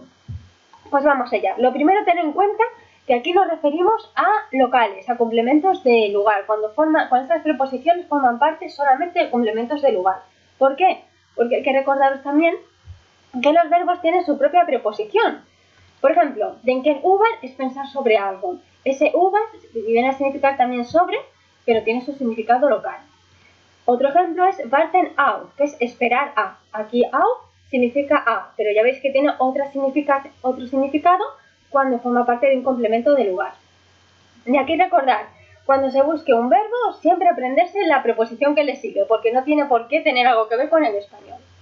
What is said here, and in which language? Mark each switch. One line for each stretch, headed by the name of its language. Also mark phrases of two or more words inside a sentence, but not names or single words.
Spanish: Pues vamos allá. Lo primero, tener en cuenta que aquí nos referimos a locales, a complementos de lugar, cuando estas preposiciones forman parte solamente de complementos de lugar. ¿Por qué? Porque hay que recordaros también que los verbos tienen su propia preposición. Por ejemplo,
German: denken über
Spanish: es pensar sobre algo. Ese über viene a significar también sobre, pero tiene su significado local. Otro ejemplo es
German: warten auf,
Spanish: que es esperar a. Aquí auf significa a, pero ya veis que tiene otro significado cuando forma parte de un complemento de lugar. Y aquí recordar, cuando se busque un verbo, siempre aprenderse la preposición que le sigue, porque no tiene por qué tener algo que ver con el español.